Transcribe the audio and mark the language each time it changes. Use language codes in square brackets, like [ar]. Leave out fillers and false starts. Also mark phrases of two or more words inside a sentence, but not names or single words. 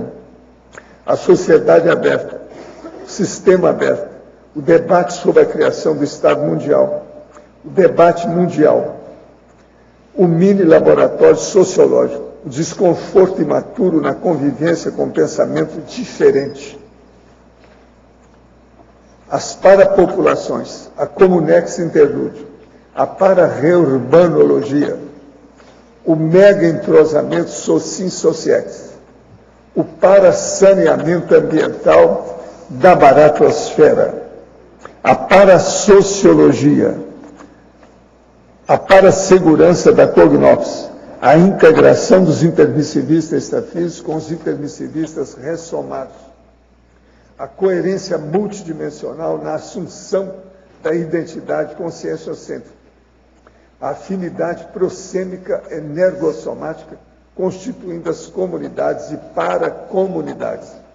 [pt] A sociedade aberta, o sistema aberto, o debate sobre a criação do Estado mundial, o debate mundial, o mini-laboratório sociológico, o desconforto imaturo na convivência com pensamento diferente. As parapopulações, a comunex interlúdio, a para-reurbanologia, o mega-entrosamento socin-sociex, o para-saneamento ambiental da baratosfera, a parasociologia, a para-segurança da Cognópolis, a integração dos intermissivistas extrafísicos com os intermissivistas ressomados, a coerência multidimensional na assunção da identidade conscienciocêntrica, a afinidade prosêmica energossomática, constituindo as comunidades e paracomunidades.